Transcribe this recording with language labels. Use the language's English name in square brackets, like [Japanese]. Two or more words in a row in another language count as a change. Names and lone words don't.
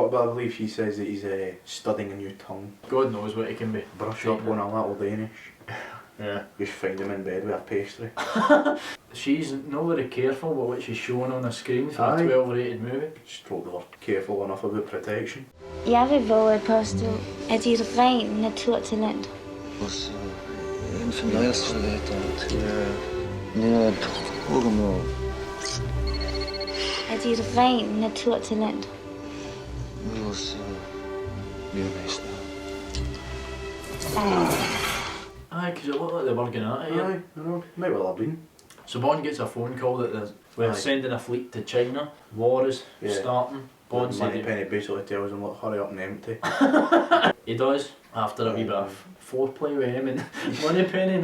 [English] know, but I believe he says that he's studying a new tongue. God knows what he can be. Brush up on a little Danish. Yeah. Just find him in bed with a pastry. She's not very careful with what she's showing on the screen for Aye. a 12 rated movie. Just told they were careful enough about protection. [Danish] Jeg vil våge at påstå, at de er et rent naturtalent. Også en fornøjelse til netop Pokémon. At de er et rent naturtalent. Vores miljømester. [English] Aye, because it looked like they were going at it here. Aye, I know. Might well have been. So Bond gets a phone call that we're Aye. sending a fleet to China. War is Yeah. starting. Bond said Moneypenny basically tells him, look, hurry up and empty. he does after a wee bit of foreplay with him and Moneypenny.